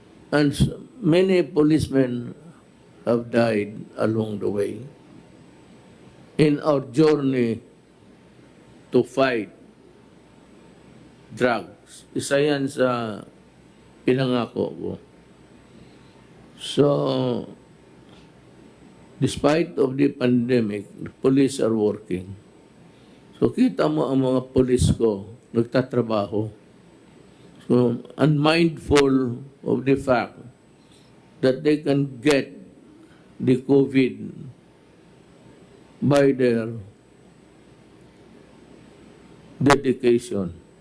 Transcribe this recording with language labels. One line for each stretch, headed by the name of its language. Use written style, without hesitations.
English: And many policemen have died along the way in our journey to fight drugs.
Filipino: Isa yan sa pinangako ko.
English: So, despite of the pandemic, the police are working.
Filipino: So kita mo ang mga police ko, nagtatrabaho.
English: So unmindful of the fact that they can get the COVID by their dedication.